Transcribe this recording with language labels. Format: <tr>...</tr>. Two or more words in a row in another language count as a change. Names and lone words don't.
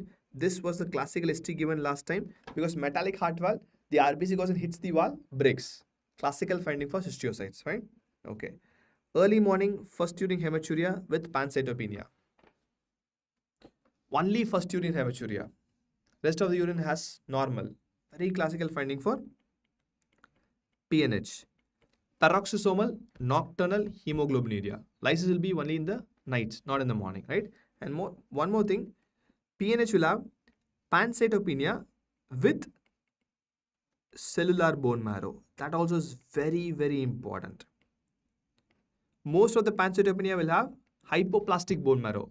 <en>This was the classical history given last time because metallic heart valve, the RBC goes and hits the valve, breaks. Classical finding for schistiocytes, right? Okay. Early morning, first urine hematuria with pancytopenia. Only first urine hematuria. Rest of the urine has normal. Very classical finding for PNH. Paroxysomal nocturnal hemoglobinuria. Lysis will be only in the night, not in the morning, right? And one more thing, PNH will have pancytopenia with cellular bone marrow. That also is very, very important. Most of the pancytopenia will have hypoplastic bone marrow.</en>